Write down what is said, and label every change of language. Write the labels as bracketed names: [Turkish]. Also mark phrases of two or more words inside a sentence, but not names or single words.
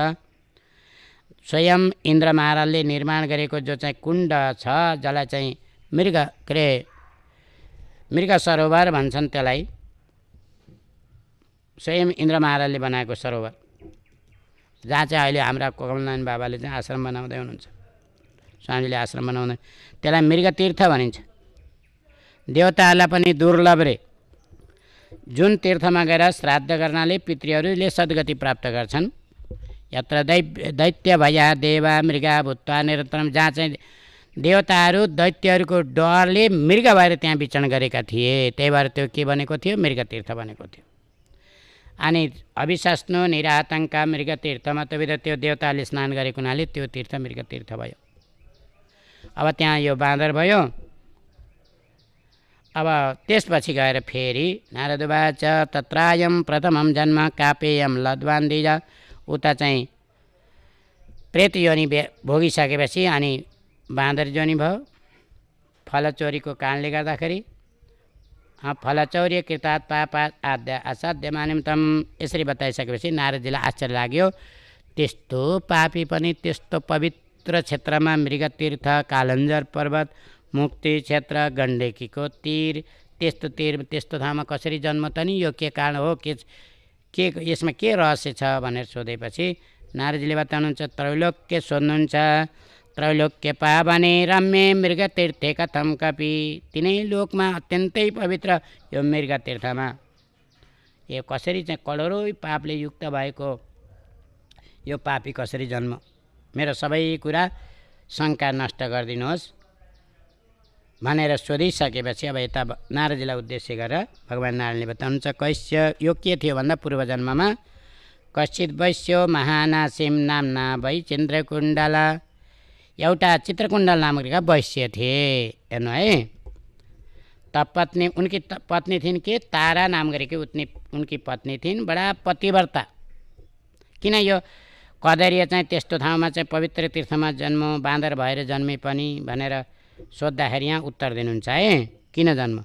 [Nepali] स्वयं इन्द्र महाराजले निर्माण गरेको जो चाहिँ कुण्ड छ, जसलाई चाहिँ मृग सरोवर भन्छन्, त्यसलाई स्वयं इन्द्र महाराजले बनाएको सरोवर, जहाँ चाहिँ अहिले हाम्रा कमलनारायण बाबाले चाहिँ आश्रम बनाउँदै हुनुहुन्छ, स्वामीले आश्रम बनाउँदै, त्यसलाई मृगतीर्थ भनिन्छ। देवताहरूलाई पनि दुर्लभ रे, जुन तीर्थमा गएर श्राद्ध गर्नाले पितृहरूले सद्गति प्राप्त गर्छन्। [Sanskrit] यत्र दैत्य भया देवा मृगा भूत्वा निरन्तरम, [Nepali] जहाँ चाहिँ देवताहरू दैत्यहरूको डरले मृग भएर त्यहाँ विचरण गरेका थिए, त्यही भएर त्यो के बनेको थियो? मृगतीर्थ बनेको थियो। अनि [Sanskrit] अभिशस्नु निरातङ्का [Nepali] मृगतीर्थमा त्यो देवताले स्नान गरेको हुनाले त्यो तीर्थ मृगतीर्थ भयो। अब त्यहाँ यो बाँदर भयो। अब त्यसपछि गएर फेरि [Sanskrit] नारदुवाच तत्रायं प्रथमं जन्म कापेयं लद्वान्दिज। [Nepali] उता चाहिँ प्रेत योनि भोगिसकेपछि अनि बाँदर जोनी भयो। फलचोरीको कारणले गर्दाखेरि [Sanskrit] फलचौर्य कृतात् पापात् आद्य असाध्यमानं तम [Nepali] यसरी बताइसकेपछि नारदजीलाई आश्चर्य लाग्यो। त्यस्तो पापी पनि त्यस्तो पवित्र क्षेत्रमा मृगतीर्थ, कालञ्जर पर्वत, मुक्ति क्षेत्र, गण्डकीको तीर, त्यस्तो ठाउँमा कसरी जन्म त नि? यो के कारण हो? के यसमा के रहस्य छ भनेर सोधेपछि नारदजीले बताउनुहुन्छ, त्रैलोक्य सोध्नुहुन्छ। [Sanskrit] त्रैलोक्य पावने रम्य मृगतीर्थे कथम कपि। [Nepali] तिनै लोकमा अत्यन्तै पवित्र यो मृगतीर्थमा यो कसरी चाहिँ करोडौँ पापले युक्त भएको यो पापी कसरी जन्म? मेरो सबै कुरा शङ्का नष्ट गरिदिनुहोस् भनेर सोधिसकेपछि अब यता नारदजीलाई उद्देश्य गरेर भगवान् नारायणले बताउनुहुन्छ, कैस्य यो के थियो भन्दा पूर्वजन्ममा [Sanskrit] कश्चित वैश्यो महानासिम नामना वैचिन्द्रकुण्डला, [Nepali] एउटा चित्रकुण्डल नामका वैश्य थिए। हेर्नु है, पत्नी उनकी पत्नी थिइन् के तारा नाम गरेकी उनकी पत्नी थिइन्, बडा पतिव्रता। किन यो कदरिया चाहिँ त्यस्तो ठाउँमा चाहिँ पवित्र तीर्थमा जन्म बाँदर भएर जन्मे पनि भनेर सोद्धाखेरि यहाँ उत्तर दिनुहुन्छ है, किन जन्म?